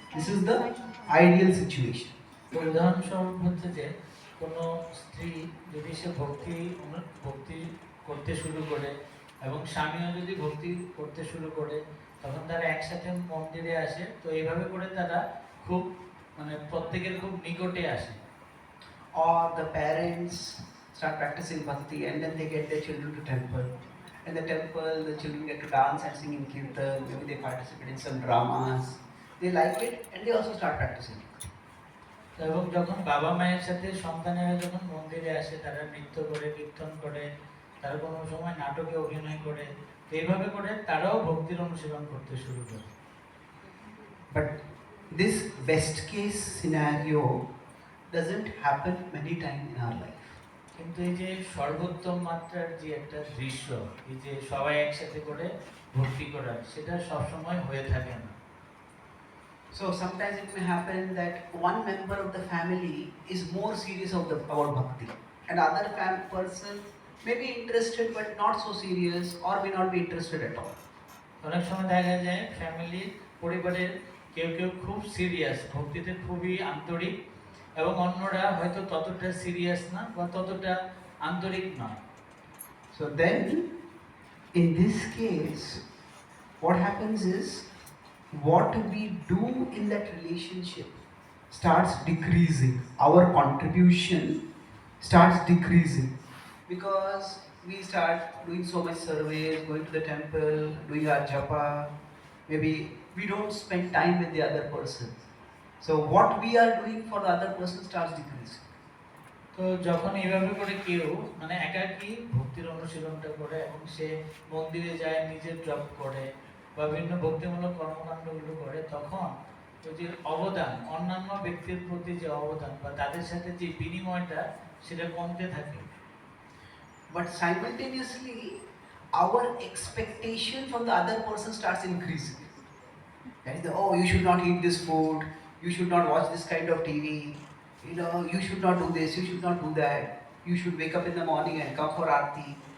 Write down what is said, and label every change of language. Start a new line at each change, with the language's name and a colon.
English: This is the ideal situation.
Bangla: তো উদাহরণস্বরূপ হচ্ছে যে কোনো স্ত্রী যদি সে ভক্তি করতে শুরু করে এবং স্বামীও যদি ভক্তি করতে শুরু করে তখন তারা একসাথে মন্দিরে আসে। তো এইভাবে করে তারা খুব মানে প্রত্যেকের খুব নিকটে আসে।
English: Or the parents start practicing bhakti and then they get their children to temple. In the temple, the children get to dance and sing in kirtan, maybe they participate in some dramas. They like it and they also start practicing bhakti.
Bangla: এবং যখন বাবা মায়ের সাথে সন্তানেরা যখন মন্দিরে আসে তারা নৃত্য করে, কীর্তন করে, তারা কোনো সময় নাটকে অভিনয় করে, এইভাবে করে তারাও ভক্তির অনুশীলন করতে শুরু করে।
English: But this best case scenario doesn't happen many times in our life.
Bangla: কিন্তু এই যে সর্বোত্তম মাত্রার যে একটা দৃশ্য, এই যে সবাই একসাথে করে ভক্তি করা, সেটা সবসময় হয়ে থাকে না।
English: So sometimes it may happen that one member of the family is more serious about bhakti, and other person may be interested but not so serious or may not be interested at all.
Bangla: অনেক সময় দেখা যায় ফ্যামিলির পরিবারের কেউ কেউ খুব serious, ভক্তিতে খুবই আন্তরিক, এবং অন্যরা হয়তো ততটা সিরিয়াস না বা ততটা আন্তরিক নয়।
English: So then, in this case, what happens is, what we do in that relationship starts decreasing. Our contribution starts decreasing because we start doing so much surveys, going to the temple, doing our japa. Maybe we don't spend time with the other person. So what we are doing for the other person starts decreasing.
Bangla: তো যখন এইভাবে করে কেউ মানে একাকী ভক্তির অনুশীলনটা করে এবং সে মন্দিরে যায়, নিজের জপ করে বা বিভিন্ন ভক্তিমূলক কর্মকাণ্ডগুলো করে, তখন ওই যে অবদান, অন্যান্য ব্যক্তির প্রতি যে অবদান বা তাদের সাথে যে বিনিময়টা সেটা কমতে থাকে।
English: But simultaneously, our expectation from the other person starts increasing. That is, oh, you should not eat this food, you should not watch this kind of TV, you should not do this, you should not do that, you should wake up in the morning and come for Aarti.